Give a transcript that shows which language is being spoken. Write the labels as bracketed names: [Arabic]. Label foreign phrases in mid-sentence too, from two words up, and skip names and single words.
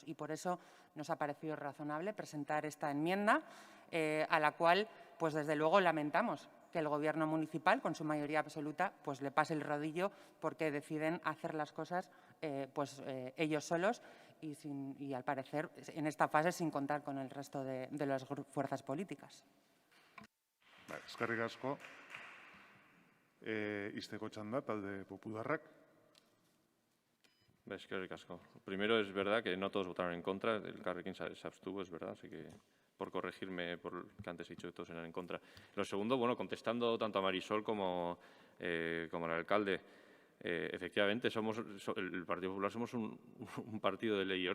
[Spanish] Y por eso nos ha parecido razonable presentar esta enmienda, a la cual, pues desde luego, lamentamos que el Gobierno municipal, con su mayoría absoluta, pues le pase el rodillo porque deciden hacer las cosas ellos solos y, al parecer, en esta fase sin contar con el resto de las fuerzas políticas. [Basque] Eskerrik asko. Izteko txanda, talde Popularrak. Eskerrik asko. [Spanish] Primero, es verdad que no todos votaron en contra. El Carrequín se abstuvo, es verdad, así que por corregirme por lo que antes he dicho que todos eran en contra. Lo segundo, bueno, contestando tanto a Marisol como al alcalde, efectivamente, el Partido Popular somos un partido de ley y orden.